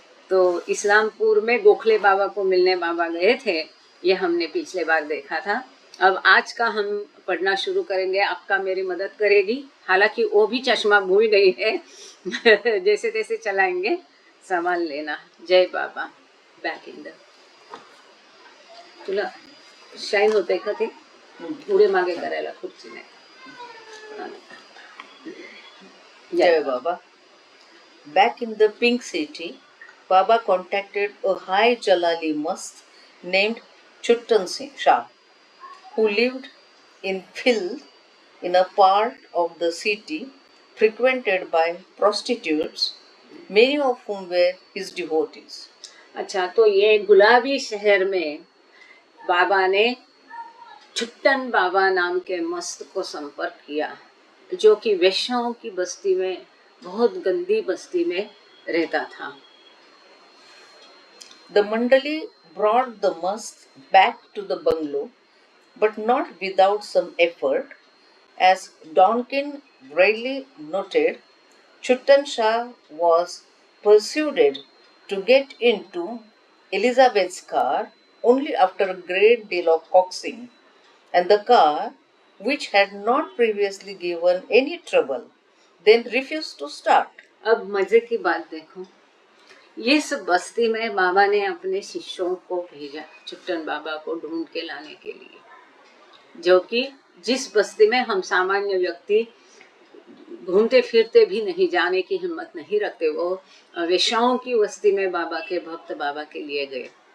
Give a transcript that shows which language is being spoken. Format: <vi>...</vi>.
<hi>तो इस्लामपुर में गोखले बाबा को मिलने बाबा गए थे, ये हमने पिछले बार देखा था। अब आज का हम पढ़ना शुरू करेंगे, आपका मेरी मदद करेगी, हालांकि वो भी चश्मा भूल गई है जैसे तैसे चलाएंगे, संभाल लेना। जय बाबा।</hi> <en>back in the</en> <mr>तुला शाईन होते का ते पुढे मागे करायला खुर्ची नाही।</mr> <en>Jai Baba. Back in the Pink City, Baba contacted a high Jalali must named Chuttan Singh Shah, who lived in filth in a part of the city frequented by prostitutes, many of whom were his devotees.</en> <hi>अच्छा, तो ये गुलाबी शहर में बाबा ने छुट्टन बाबा नाम के मस्त को संपर्क किया, जो कि वैश्याओं की बस्ती में, बहुत गंदी बस्ती में रहता था।</hi> <en>The Mandali brought the must back to the bungalow, but not without some effort. As Donkin Bradley noted, Chuttan Shah was persuaded to get into Elizabeth's car only after a great deal of coaxing, and the car, which had not previously given any trouble, then refused to start.</en> <hi>अब मजे की बात देखो, इस बस्ती में बाबा ने अपने शिष्यों को भेजा छुट्टन बाबा को ढूंढ के लाने के लिए, जो कि जिस बस्ती में हम सामान्य व्यक्ति घूमते फिरते भी नहीं जाने की हिम्मत नहीं रखते, वो वेश्याओं की बस्ती में बाबा के भक्त बाबा के लिए गए।</hi>